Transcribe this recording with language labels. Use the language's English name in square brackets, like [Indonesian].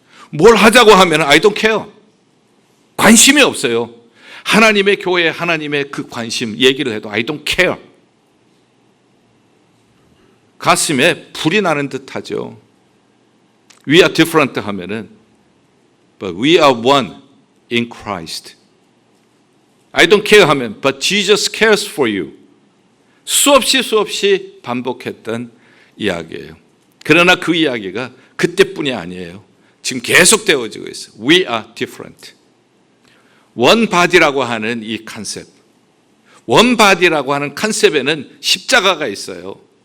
[Korean] 뭘 하자고 하면 [English] I don't care. [Korean] 관심이 없어요. 하나님의 교회, 하나님의 그 관심 얘기를 해도 [English] I don't care. [Korean] 가슴에 불이 나는 듯 하죠. [English] We are different [Korean] 하면은 [English] But we are one in Christ. I don't care [Korean] 하면 [English] But Jesus cares for you. [Korean] 수없이 반복했던 이야기예요. 그러나 그 이야기가 그때뿐이 아니에요. 지금 계속 되어지고 있어요. [English] We are different. [Korean] 원바디라고 하는 이 컨셉, 원바디라고 하는 컨셉에는 십자가가 있어요.